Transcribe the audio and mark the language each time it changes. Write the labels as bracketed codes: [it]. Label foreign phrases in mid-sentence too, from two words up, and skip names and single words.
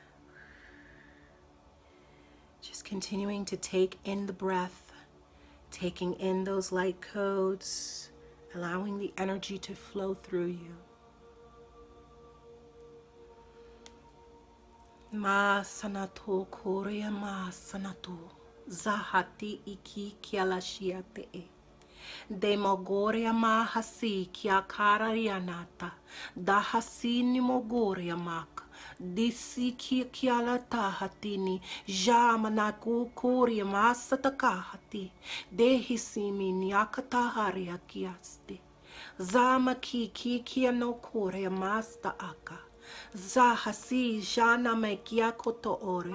[en] Just continuing to take in the breath, taking in those light codes, allowing the energy to flow through you. Ma sanato korea ma sanato zahati iki kialashiate e. Demogoria mahasi kia kararianata dahasini mogoria mak disi kia la tahatini jamanaku koria masatakahati dehisimi nyakataharia kiasti zama kia no koria masta aka Zahasi jana mekia koto ore.